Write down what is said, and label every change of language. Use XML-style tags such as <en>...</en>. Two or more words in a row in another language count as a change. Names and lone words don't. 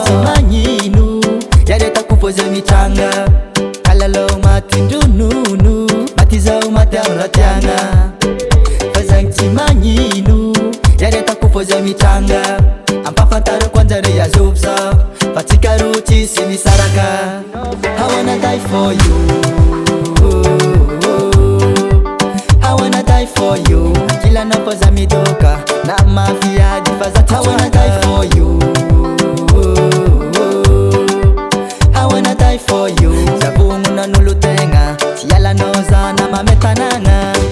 <mg>Tsy magnino, yaretako fô zay mitranga, kalalao maty ndronono. Maty zaho maty amy raha tiagna, fa zagny tsy magnino. Yaretako fô zay mitranga, ampafantarako anjare azovy za, fa tsika ro tsisy misaraka.</mg> <en>I wanna die for you, I wanna die for you.</en> <mg>Ankilanao fô za midoka, na mafiady fa za</mg> <en>I wanna die for you, I wanna die for you.</en> <mg>Zavogno n'olo tegna, tsy ialanao za na mame tanagna.</mg>